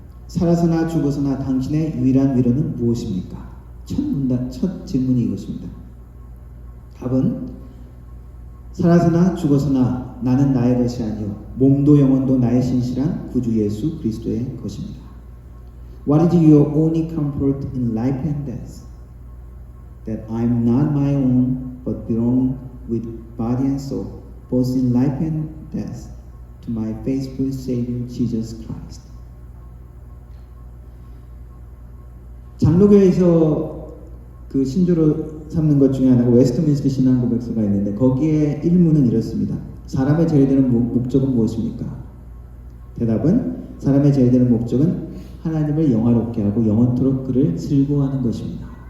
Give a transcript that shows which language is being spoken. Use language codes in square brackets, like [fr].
[ko] 살아서나 죽어서나 당신의 유일한 위로는 무엇입니까? 첫 질문이 이것입니다. 답은 살아서나 죽어서나 나는 나의 것이 아니요 몸도 영혼도 나의 신실한 구주 예수 그리스도의 것입니다. [en] What is your only comfort in life and death? That I am not my own but belong with body and soul both in life and death to my faithful Savior Jesus Christ. [ko] 장로교에서 그 신조로 삼는 것 중에 하나가 웨스트민스터 신앙 고백서가 있는데 거기에 일문은 이렇습니다. 사람의 제일 되는 목적은 무엇입니까? 대답은 사람의 제일 되는 목적은 하나님을 영화롭게 하고 영원토록 그를 즐거워하는 것입니다.